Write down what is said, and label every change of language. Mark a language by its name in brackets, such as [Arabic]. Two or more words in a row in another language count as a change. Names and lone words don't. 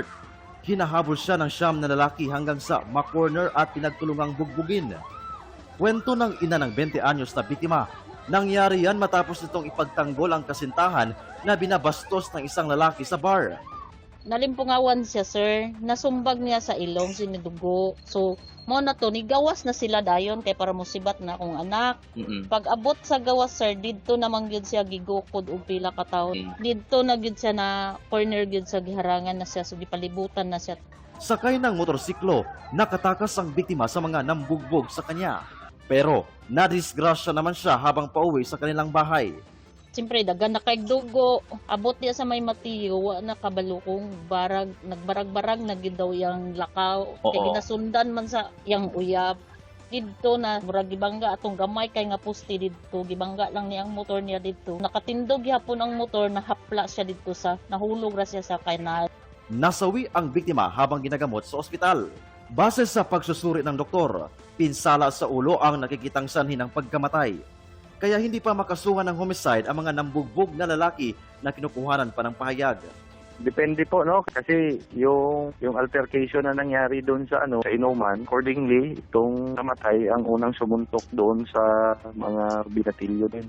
[Filipino] Hinahabol siya ng 9 na lalaki hanggang sa makorner at pinagtulungang bugbugin. Kwento ng ina ng 20 anyos na biktima. Nangyari yan matapos nitong ipagtanggol ang kasintahan na binabastos ng isang lalaki sa bar. [Cebuano] Nalimpungawan siya, sir. Nasumbag niya sa ilong, sinidugo. So, mo na to, nigawas na sila dayon kay para musibat na akong anak. Pag abot sa gawas, sir, didto namang gyud siya gigukod og pila ka taon. Didto na gyud siya na corner gyud sa giharangan na siya, so gipalibutan na siya. [Filipino] Sakay ng motorsiklo, nakatakas ang biktima sa mga nambugbog sa kanya. Pero, nadisgrasya naman siya habang pauwi sa kanilang bahay. [Cebuano] Siyempre, dagan na kay dugo. Abot niya sa may matiyo, wa na kabalukong barag, nagbarag-barag na gyud daw yang lakaw. Kaya ginasundan man sa yang uyab. Didto na murag gibangga atong gamay kay nga pusti didto, gibangga lang niya ang motor niya didto. Nakatindog gyapon ang motor, nahapla siya didto sa nahulog ra siya sa kanal. [Filipino] Nasawi ang biktima habang ginagamot sa ospital. Base sa pagsusuri ng doktor, pinsala sa ulo ang nakikitang sanhi ng pagkamatay. Kaya hindi pa makasuhan ng homicide ang mga nambugbog na lalaki na kinukuhanan pa ng pahayag. Depende po, no? Kasi yung altercation na nangyari doon sa sa inuman, accordingly, itong namatay ang unang sumuntok doon sa mga binatilyo din.